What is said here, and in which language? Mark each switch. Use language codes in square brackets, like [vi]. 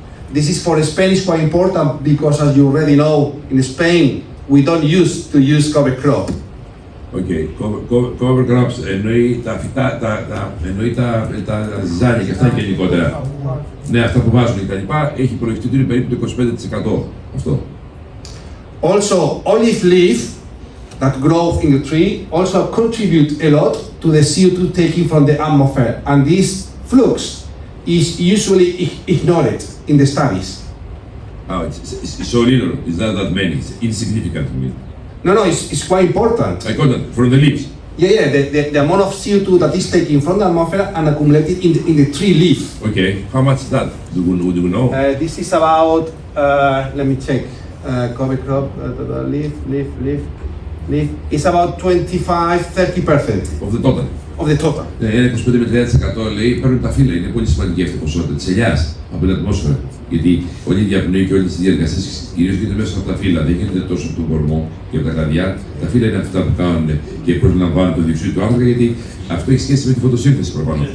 [en] This is for Spain is quite important because, as you already know, in Spain we don't use cover crop. [el] Okay, cover crops εννοεί τα φυτά, εννοεί τα ζυζάνια και αυτά γενικότερα. Ναι, αυτά που βάζουν και τα λοιπά, έχει υπολογιστεί ότι είναι περίπου το 25% αυτό. [en] Also, olive leaf that grow in the tree also contribute a lot to the CO2 taken from the atmosphere, and this flux is usually ignored in the studies. Oh, it's so little, it's not that many, it's insignificant to me. No, it's quite important. I got that from the leaves. Yeah, the amount of CO2 that is taken from the atmosphere and accumulated in the tree leaf. Okay, how much is that? Do you know? This is about, let me check, cover crop, leaf. It's about 25-30%. Of the total? of the total. [el] Ναι, ένα 25 με 30% λέει παίρνουν τα φύλλα. Είναι πολύ σημαντική αυτή η ποσότητα της ελιάς από την ατμόσφαιρα. Γιατί όλη η διαπνοή και όλες τις διαδικασίες κυρίως γίνεται μέσα από τα φύλλα. Δεν γίνεται τόσο από τον κορμό και από τα κλαδιά. Τα φύλλα είναι αυτά που κάνουν και προσλαμβάνουν το διοξείδιο του άνθρακα, γιατί αυτό έχει σχέση με τη φωτοσύνθεση προφανώς.